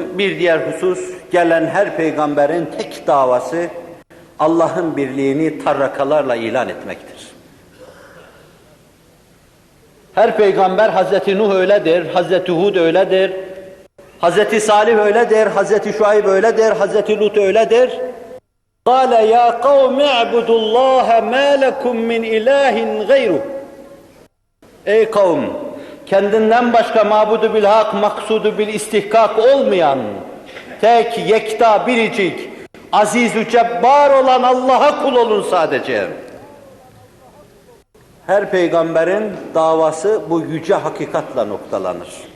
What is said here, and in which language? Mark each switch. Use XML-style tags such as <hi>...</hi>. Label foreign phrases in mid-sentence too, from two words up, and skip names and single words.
<tr>Bir diğer husus, gelen her peygamberin tek davası Allah'ın birliğini tarrakalarla ilan etmektir. Her peygamber, Hazreti Nuh öyledir, Hazreti Hud öyledir, Hazreti Salih öyledir, Hazreti Şuayb öyledir, Hazreti Lut öyledir.</tr> <ar>قَالَ يَا قَوْمِ اعْبُدُوا اللّٰهَ مَا لَكُمْ مِنْ اِلٰهٍ غَيْرُهُ.</ar> <tr>Ey kavm! Kendinden başka mabudu bil hak, maksudu bil istihkak olmayan, tek, yekta, biricik, aziz-ü cebbar olan Allah'a kul olun sadece. Her peygamberin davası bu yüce hakikatla noktalanır.</tr>